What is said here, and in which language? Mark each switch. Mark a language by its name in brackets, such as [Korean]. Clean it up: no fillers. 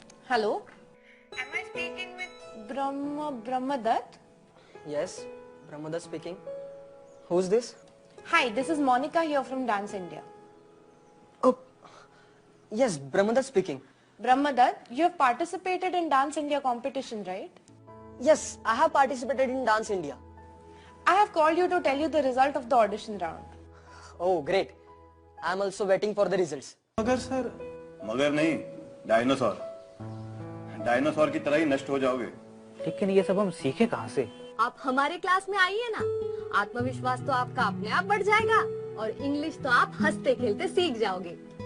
[English] Hello, am I speaking with Brahmadat? Yes, Brahmadatt speaking. Who is this? Hi, this is Monica here from Dance India. Yes, Brahmadatt speaking. Brahmadat, you have participated in Dance India competition, right? Yes, I have participated in Dance India. I have called you to tell you the result of the audition round. Oh great, I am also waiting for the results. [Hindi] मगर sir, मगर नहीं, dinosaur. Dinosaur की तरह ही नष्ट हो जाओगे। लेकिन ये सब हम सीखे कहाँ से? आप हमारे क्लास में आइए ना, आत्मविश्वास तो आपका अपने आप बढ़ जाएगा और इंग्लिश तो आप हंसते खेलते सीख जाओगे।